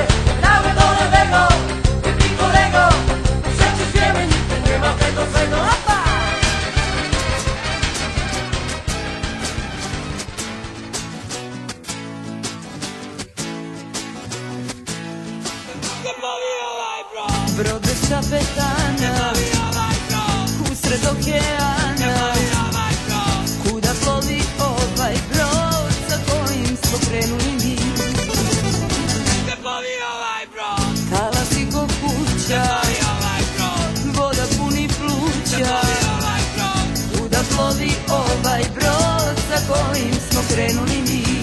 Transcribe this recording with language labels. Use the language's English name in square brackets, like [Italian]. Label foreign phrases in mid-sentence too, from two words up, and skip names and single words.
[Polish] Gramy do lewego, wypij kolego, przecież wiemy, nigdy nie ma tego złego. Opa! [Serbian] Brody z kapetana usred okeana, kuda plovi ovaj brod za kojim smo krenuli mi. Talasi ko kuća, voda puni pluća, kuda plovi ovaj brod za kojim smo krenuli mi.